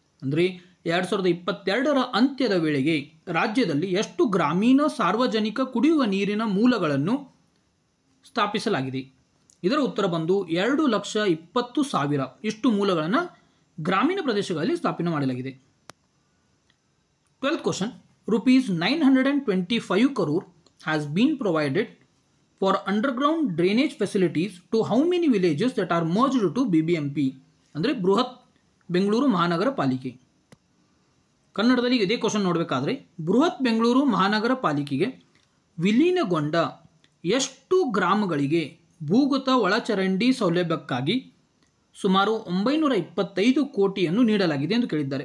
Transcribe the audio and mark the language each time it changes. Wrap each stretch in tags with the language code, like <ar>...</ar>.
<kn>ಅಂದರೆ 2022ರ ಅಂತ್ಯದ ವೇಳೆಗೆ ರಾಜ್ಯದಲ್ಲಿ ಎಷ್ಟು ಗ್ರಾಮೀಣ ಸಾರ್ವಜನಿಕ ಕುಡಿಯುವ ನೀರಿನ ಮೂಲಗಳನ್ನು ಸ್ಥಾಪಿಸಲಾಗಿದೆ. ಇದರ ಉತ್ತರ ಬಂದು 2,20,000 ಇಷ್ಟು ಮೂಲಗಳನ್ನು ಗ್ರಾಮೀಣ ಪ್ರದೇಶಗಳಲ್ಲಿ ಸ್ಥಾಪನೆ ಮಾಡಲಾಗಿದೆ.</kn> <en>12th question, rupees 925 crore has been provided for underground drainage facilities to how many villages that are merged to BBMP.</en> <kn>ಅಂದರೆ ಬೃಹತ್ ಬೆಂಗಳೂರು ಮಹಾನಗರ ಪಾಲಿಕೆ. ಕನ್ನಡದಲ್ಲಿ ಇದೇ ಕ್ವಶನ್ ನೋಡಬೇಕಾದ್ರೆ, ಬೃಹತ್ ಬೆಂಗಳೂರು ಮಹಾನಗರ ಪಾಲಿಕೆಗೆ ವಿಲೀನಗೊಂಡ ಎಷ್ಟು ಗ್ರಾಮಗಳಿಗೆ ಭೂಗತ ಒಳಚರಂಡಿ ಸೌಲಭ್ಯಕ್ಕಾಗಿ ಸುಮಾರು 925 ಕೋಟಿಯನ್ನು ನೀಡಲಾಗಿದೆ ಎಂದು ಕೇಳಿದ್ದಾರೆ.</kn>